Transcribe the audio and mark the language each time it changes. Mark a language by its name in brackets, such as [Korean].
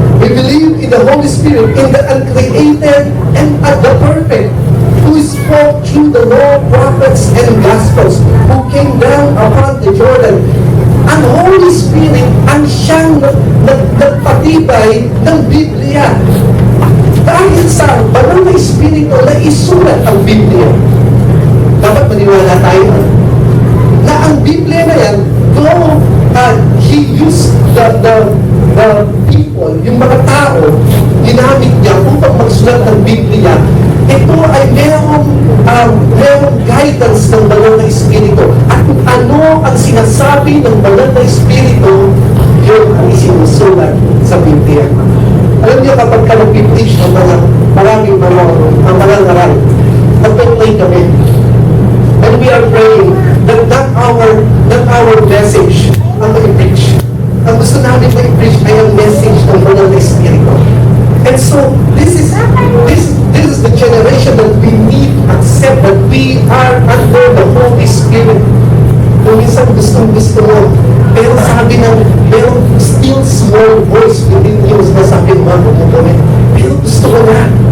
[English] We believe in the Holy Spirit, in the uncreated and the perfect, who spoke through the law, prophets, and gospels, who came down upon the Jordan. [Filipino] Ang Holy Spirit ang siyang nagpatibay ng Biblia. Dahil sa banal na Espiritu na isulat ang Biblia. Dapat maniwala tayo na ang Biblia na yan, [English] though He used the people, [Filipino] yung mga tao, ginamit niya upang magsulat ng Biblia, ito ay merong guidance ng banal na Espiritu. At kung ano ang sinasabi ng banal na Espiritu, yun ang isinusulat sa Biblia. Alam niyo, kapag ka nag-preach ng mga maraming ang mga ngaral, nag-pray kami. [English] And we are praying that not our message ang ma-preach. [Filipino] Ang gusto namin ma-preach ay ang message ng banal na Espiritu. [English] And so, this is the generation that we need to accept that we are under the Holy Spirit. [Filipino] Kung minsan gusto mo, pero sabi ng, merong still small voice within you na sabi mo, pero gusto ko na.